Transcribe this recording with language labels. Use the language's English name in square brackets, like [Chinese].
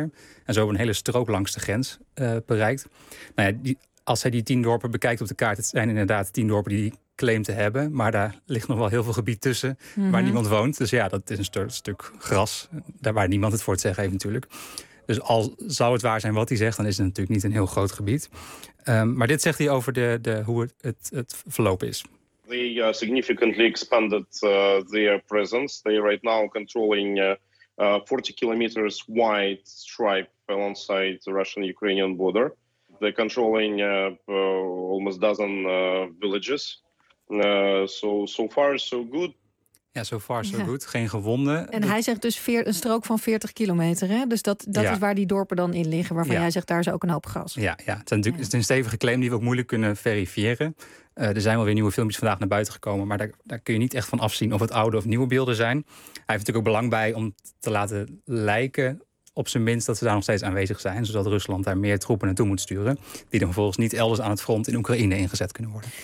[Dutch] En zo hebben we een hele strook langs de grens bereikt. Nou ja, als hij die 10 dorpen bekijkt op de kaart, het zijn inderdaad 10 dorpen die claim te hebben, maar daar ligt nog wel heel veel gebied tussen waar niemand woont. Dus ja, dat is een stuk gras, daar waar niemand het voor te zeggen heeft natuurlijk. Dus al zou het waar zijn wat hij zegt, dan is het natuurlijk niet een heel groot gebied. Maar dit zegt hij over hoe het verloop is. [English] They significantly expanded their presence. They are right now controlling 40 kilometers wide stripe alongside the Russian-Ukrainian border. They're controlling almost dozen villages. So far, so good. Ja, so far, so good. [Dutch] Geen gewonden. En hij zegt dus een strook van 40 kilometer. Hè? Dus dat is waar die dorpen dan in liggen. Waarvan jij zegt, daar is ook een hoop gras. Ja. Het is een stevige claim die we ook moeilijk kunnen verifiëren. Er zijn wel weer nieuwe filmpjes vandaag naar buiten gekomen. Maar daar kun je niet echt van afzien of het oude of nieuwe beelden zijn. Hij heeft natuurlijk ook belang bij om te laten lijken, op zijn minst, dat ze daar nog steeds aanwezig zijn, zodat Rusland daar meer troepen naartoe moet sturen, die dan vervolgens niet elders aan het front in Oekraïne ingezet kunnen worden.